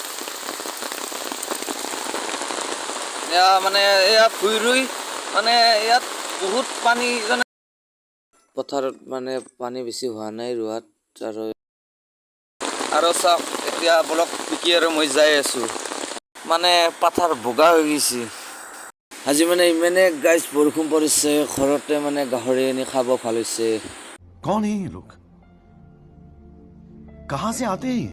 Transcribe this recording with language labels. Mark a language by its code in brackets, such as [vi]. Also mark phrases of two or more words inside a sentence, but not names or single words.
[as] মানে ইয়াত ভুই ৰুই মানে ইয়াত বহুত পানী পথাৰত মানে পানী বেছি হোৱা নাই ৰোৱাত আৰু চাওক এতিয়া বলক পিকি আৰু মই যাই আছো মানে পাথাৰ বগা হৈ গৈছে আজি মানে ইমানে গাইছ বৰষুণ পৰিছে ঘৰতে মানে গাহৰি আনি খাব ভাল হৈছে [hi] कौन है ये लोग कहां से आते हैं